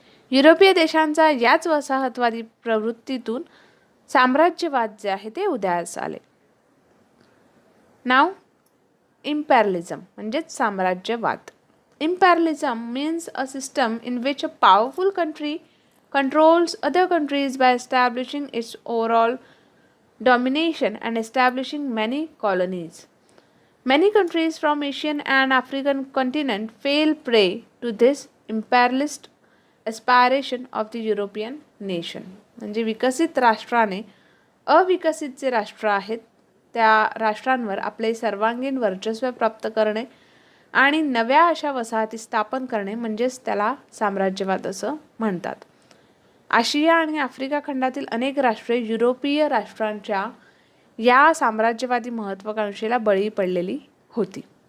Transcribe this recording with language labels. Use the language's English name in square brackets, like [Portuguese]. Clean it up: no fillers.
[Marathi] युरोपीय देशांचा याच वसाहतवादी प्रवृत्तीतून साम्राज्यवाद जे आहे ते उदयास आले. नाव imperialism म्हणजेच साम्राज्यवाद. [English] Imperialism means a system in which a powerful country controls other countries by establishing its overall domination and establishing many colonies. Many countries from Asian and African continent fell prey to this imperialist aspiration of the European nation. [Marathi] म्हणजे विकसित राष्ट्राने अविकसित जे राष्ट्र आहेत त्या राष्ट्रांवर आपले सर्वांगीण वर्चस्व प्राप्त करणे आणि नव्या अशा वसाहती स्थापन करणे म्हणजेच त्याला साम्राज्यवाद असं म्हणतात. आशिया आणि आफ्रिका खंडातील अनेक राष्ट्रे युरोपीय राष्ट्रांच्या या साम्राज्यवादी महत्त्वाकांक्षेला बळी पडलेली होती.